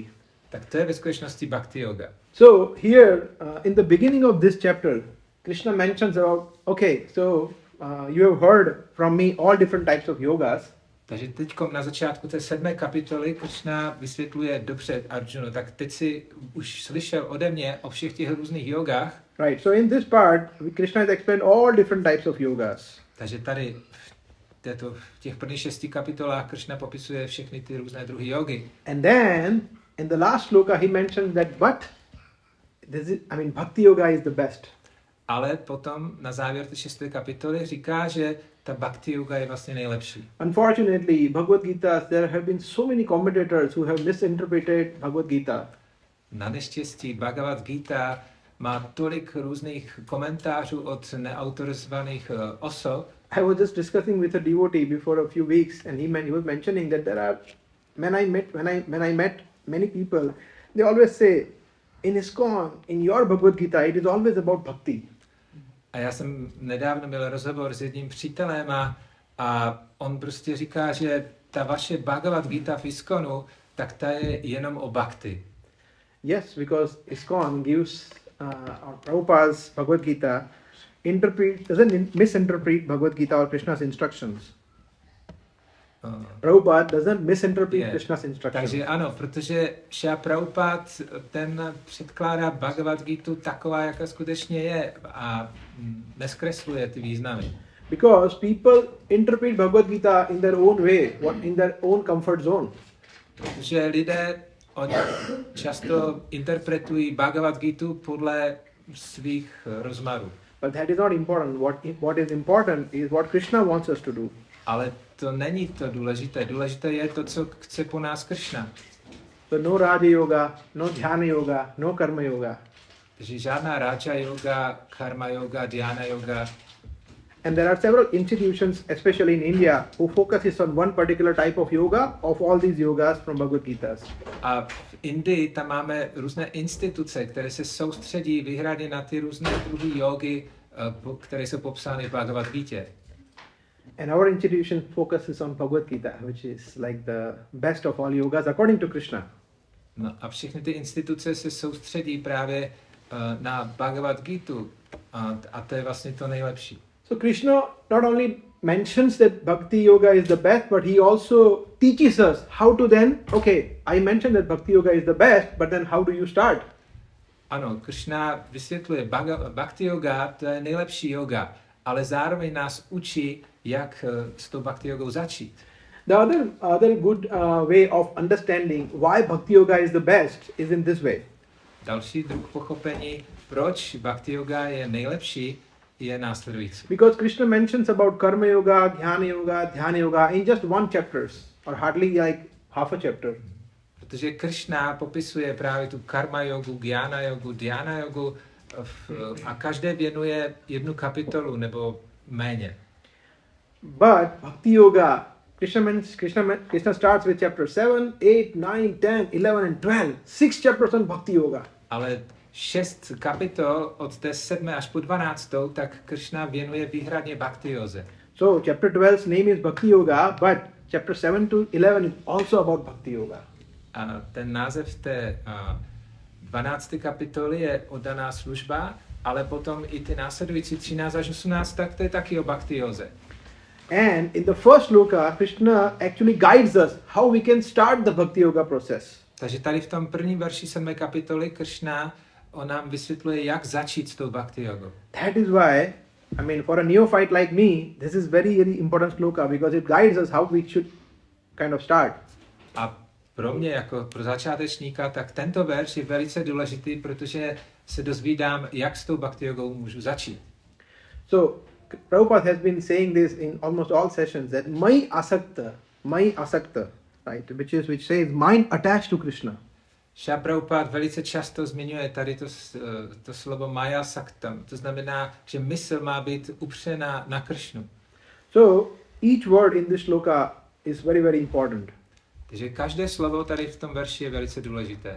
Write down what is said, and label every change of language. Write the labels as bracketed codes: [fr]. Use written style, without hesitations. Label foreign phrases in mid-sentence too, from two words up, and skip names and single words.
[cs] Tak to je ve skutečnosti bhakti yoga. [en] So here, in the beginning of this chapter, Krishna mentions about, okay, so you have heard from me all different types of yogas. [cs] Takže teď na začátku té 7. kapitoly Krishna vysvětluje dobře Arjunu, tak teď si už slyšel ode mě o všech těch různých jogách. [en] Right, so in this part, Krishna has explained all different types of yogas. [cs] Takže tady v těch prvních 6 kapitolách Krishna popisuje všechny ty různé druhy jogy. [en] And then, in the last sloka, he mentions that, bhakti yoga is the best. [cs] Ale potom na závěr té 6. kapitoly říká, že ta bhakti yoga je vlastně nejlepší. [en] Unfortunately, Bhagavad Gita, there have been so many commentators who have misinterpreted Bhagavad Gita. [cs] Na neštěstí Bhagavad Gita má tolik různých komentářů od neautorizovaných osob. [en] I was just discussing with a devotee before a few weeks, and he was mentioning that there are, when I met many people, they always say, in ISKCON, in your Bhagavad Gita, it is always about bhakti. [cs] A já jsem nedávno měl rozhovor s jedním přítelem a on prostě říká, že ta vaše Bhagavad Gita v ISKCONu, tak ta je jenom o bhakti. [en] Yes, because ISKCON gives Prabhupada's Bhagavad Gita doesn't misinterpret Bhagavad Gita or Krishna's instructions. Prabhupada doesn't misinterpret Krishna's instructions. [cs] Takže ano, protože Šrila Prabhupada ten předkládá Bhagavad Gitu taková, jaká skutečně je a neskresluje ty významy. [en] Because people interpret Bhagavad Gita in their own way, in their own comfort zone. [cs] Protože lidé oni často interpretují Bhagavad Gitu podle svých rozmarů. [en] But that is not important. What is important is what Krishna wants us to do. [cs] Ale to není to důležité. Důležité je to, co chce po nás Krishna. [en] So no Raja Yoga, no Dhyana Yoga, no Karma Yoga. [cs] Takže žádná Raja Yoga, Karma Yoga, Dhyana Yoga. [en] And there are several institutions, especially in India, who focuses on one particular type of yoga of all these yogas from Bhagavad Gita. [cs] A v Indii tam máme různé instituce, které se soustředí výhradně na ty různé druhy jogy, které jsou popsány v Bhagavad Gita. [en] And our institution focuses on Bhagavad Gita, which is like the best of all yogas according to Krishna. [cs] No a všechny ty instituce se soustředí právě na Bhagavad Gitu a to je vlastně to nejlepší. [en] So Krishna not only mentions that Bhakti Yoga is the best, but he also teaches us how to then, okay, I mentioned that Bhakti Yoga is the best, but then how do you start? [cs] Ano, Krishna vysvětluje, Bhakti Yoga to je nejlepší yoga, ale zároveň nás učí, jak s tou Bhakti Yogou začít. [en] The other good way of understanding why Bhakti Yoga is the best is in this way. [cs] Další druh pochopení, proč Bhakti Yoga je nejlepší, je následující. [en] Because Krishna mentions about Karma Yoga, Dhyana Yoga in just one chapter, or hardly like half a chapter. [cs] Protože Krishna popisuje právě tu karma jogu, gyana jogu, dhyana jogu a každé věnuje jednu kapitolu nebo méně. [en] But Bhakti Yoga, Krishna starts with chapter 7, 8, 9, 10, 11 and 12. 6 chapters on Bhakti Yoga. [cs] Ale 6 kapitol od té 7. až po 12. tak Krishna věnuje výhradně bhakti józe. [en] So chapter 12's name is Bhakti Yoga, but chapter 7 to 11 is also about Bhakti Yoga. [cs] A ten název té 12. kapitoly je oddaná služba, ale potom i ty následující 13 až 18, tak to je taky o bhakti józe. [en] And in the first sloka, Krishna actually guides us how we can start the Bhakti Yoga process. [cs] Takže tady v tom prvním verši 7. kapitoly Krishna on nám vysvětluje, jak začít s tou bhakti jogou. [en] That is why, I mean, for a neophyte like me, this is very, very important sloka because it guides us how we should kind of start. [cs] A pro mě, jako pro začátečníka, tak tento verš je velice důležitý, protože se dozvídám, jak s tou bhakti jogou můžu začít. [en] So, Prabhupada has been saying this in almost all sessions that my asakta, right, which says mind attached to Krishna. [cs] Šrila Prabhupada velice často zmiňuje tady to slovo [sa] maya saktam. [cs] To znamená, že mysl má být upřená na Kršnu. So, each word in this sloka is very, very important. Takže každé slovo tady v tom verši je velice důležité.